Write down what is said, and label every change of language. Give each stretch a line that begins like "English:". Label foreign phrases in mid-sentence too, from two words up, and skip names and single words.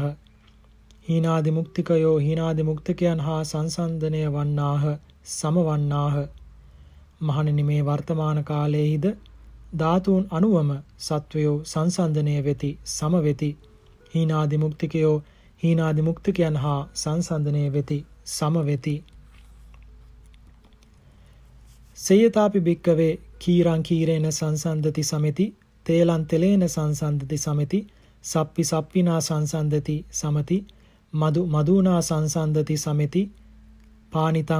Sinhala: හීනාදි මුක්තිකයෝ හීනාදි මුක්තිකයන් හා සංසන්දනය වන්නාහ සම වන්නාහ. මහණෙනි, මේ වර්තමාන කාලයේහිද ධාතුන් අනුවම සත්වයෝ සංසන්දනය වෙති සම වෙති. හීනාදි මුක්තිකයෝ හීනාදි මුක්තිකයන් හා සංසන්දනය වෙති සම වෙති.
Pali: සය්‍යතාපි භික්කවේ කීරං කීරේන සංසන්දති සමෙති තේලං තෙලේන සංසන්දති සමෙති සප්පි සප්පිනා සංසන්දති සමති මදු මදුනා සංසන්දති සමෙති පානිතං